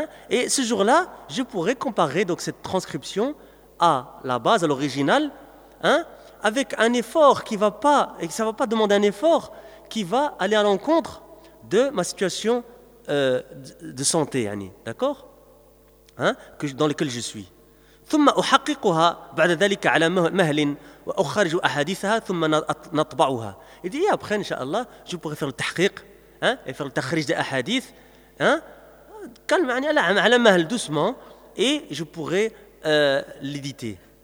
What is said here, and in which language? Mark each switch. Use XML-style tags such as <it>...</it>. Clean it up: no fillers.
<fr>Et ce jour-là, je pourrais comparer donc cette transcription à la base, à l'original, hein, avec un effort qui ne va pas, et ça ne va pas demander un effort qui va aller à l'encontre de ma situation de santé. D'accord? Hein, que dans lequel je suis.</fr> <ar>ثم أحققها بعد ذلك على مهل وأخرج أحاديثها ثم نطبعها.</ar> <fr>Il dit, après, inshallah, je pourrais faire le tahqiq, hein, et faire le tahrij des ahadith, hein, calme, يعني,</fr> <ar>على مهل,</ar> <fr>doucement, et je pourrais l'éditer.</fr>